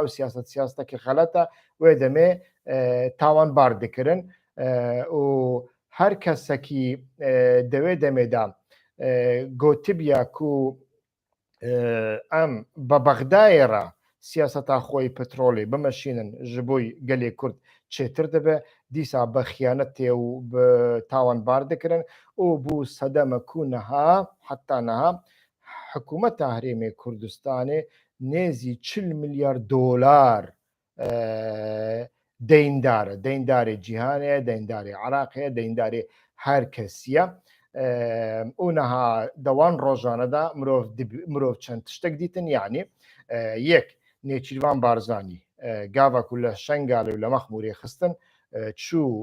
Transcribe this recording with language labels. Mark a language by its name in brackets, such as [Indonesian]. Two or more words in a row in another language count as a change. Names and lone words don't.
[Kurdish] سیاست سیاستەکی غەڵەتە وێ دەمێ تاوان بار دەکردن و هەر کەسێکی دەوێ دەمێدا گوتبیە و ئەم بە بەغدایێڕە سیاسەتا خۆی پترۆلی بمەشینن ji بۆی gelê کورد çêtir dibe dîsa بە خیانەت تێ و تاوان بار دەکردن و بوو سەدەمە کو نەها حتا نەها حکوومەتە هەرێمێ کوردستانê nêzî 40 milyar dolar deyndar e deyndarê cîhanê deyndarê Iraqê deyndarê her kesiye û niha dewan rojane de mirov çend tiştek dîtin yanî yek Nêçîrvan Barzanî gava ku li Şengalê û li Mexmûrê xistin çû